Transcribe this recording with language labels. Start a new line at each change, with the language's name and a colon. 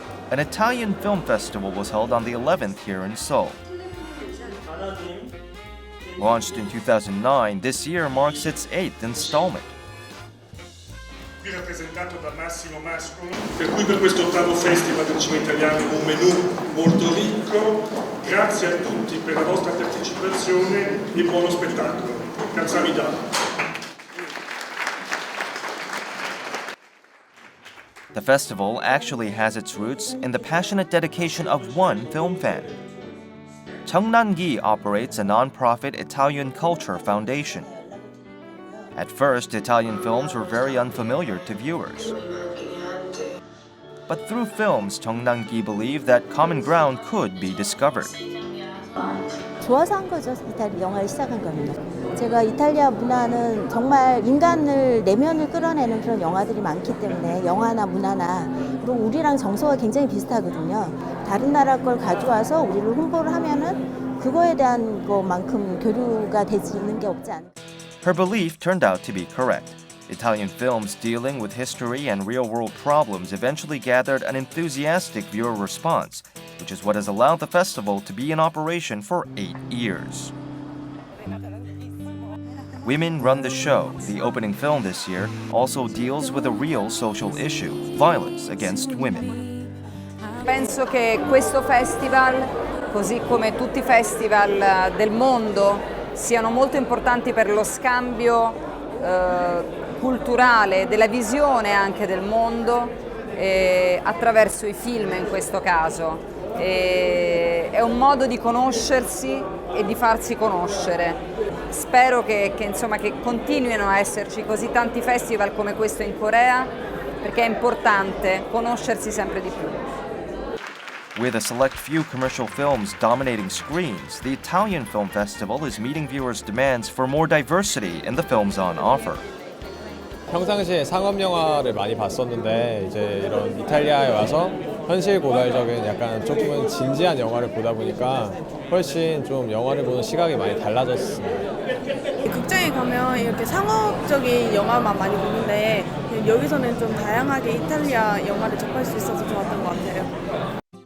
English: An Italian film festival was held on the 11th here in Seoul. Launched in 2009, this year marks its 8th installment.
Italian: Qui rappresentato da Massimo Mascolo, per cui per questo ottavo festival del cinema italiano un menù molto ricco. Grazie a tutti per la vostra partecipazione e buono spettacolo.
Korean: Kamsahamnida.
English: The festival actually has its roots in the passionate dedication of one film fan. Cheongnam-gi operates a non-profit Italian culture foundation. At first, Italian films were very unfamiliar to viewers. But through films, Cheongnam-gi believed that common ground could be discovered.
Korean: 좋아서 한 거죠. 이탈리아 영화를 시작한 겁니다. 제가 이탈리아 문화는 정말 인간을 내면을 끌어내는 그런 영화들이 많기 때문에 영화나 문화나 그리고 우리랑 정서가 굉장히 비슷하거든요. 다른 나라 걸 가져와서 우리를 홍보를 하면은 그거에 대한 것만큼 교류가 되지는 게 없지 않을까.
English: Her belief turned out to be correct. Italian films dealing with history and real-world problems eventually gathered an enthusiastic viewer response, which is what has allowed the festival to be in operation for 8 years. Women Run the Show, the opening film this year, also deals with a real social issue, violence against women.
Italian: Penso che questo festival, così come tutti i festival del mondo, siano molto importanti per lo scambio culturale, della visione anche del mondo attraverso i film in questo caso. È un modo di conoscersi e di farsi conoscere. Spero che continuino a esserci così tanti festival come questo in Corea, perché è importante conoscersi sempre di più.
English: With a select few commercial films dominating screens, the Italian Film Festival is meeting viewers' demands for more diversity in the films on offer.
Korean: 평상시에 상업 영화를 많이 봤었는데 이제 이런 이탈리아에 와서 현실 고달적인 약간 조금은 진지한 영화를 보다 보니까 훨씬 좀 영화를 보는 시각이 많이 달라졌습니다. 극장에 가면 이렇게 상업적인 영화만 많이 보는데 여기서는 좀 다양하게 이탈리아 영화를 접할 수 있어서 좋았던 것 같아요.